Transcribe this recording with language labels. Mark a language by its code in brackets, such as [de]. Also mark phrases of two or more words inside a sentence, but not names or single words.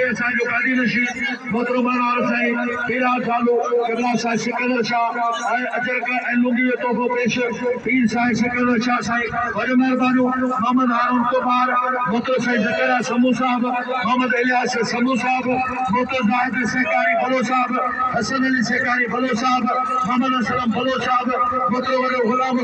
[sd] असांजो गादी नशीद मोहतरम वार साईं पीरा चालू कबला साईं सिकंदर शाह अजर का लुंगी तोहफो पेश पीर साईं सिकंदर शाह साईं वॾो महिरबानी मोहम्मद हारून कुमार मोहतरम साईं ज़करिया समू साहब मोहम्मद इलियास समू साहब मोहतरम जाहिद सेकारी भलो साहब हसन अली सेकारी भलो साहब मोहम्मद असलम भलो साहब मोहतरम वॾो